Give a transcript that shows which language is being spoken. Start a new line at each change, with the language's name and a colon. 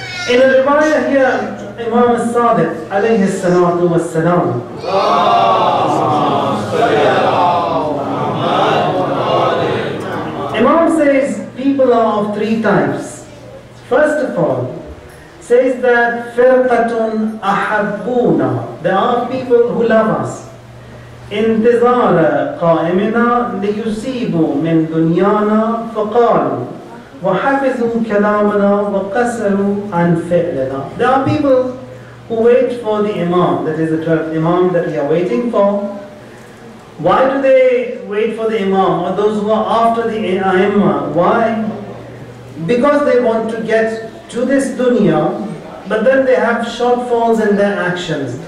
English: In a riwayah here, Imam Sadiq alayhi salatu wassalam, Imam says people are of three types. First of all, says that
Arabic: firqatun ahabbuna,
English: there are people who love us.
Arabic: انتظار قائمنا ليصيبوا من دنيانا فقالوا وحفظوا كلامنا وقصروا عن فعلنا.
English: There are people who wait for the Imam, that is the 12th Imam that we are waiting for. Why do they wait for the Imam, or those who are after the A'immah? Why? Because they want to get to this dunya, but then they have shortfalls in their actions.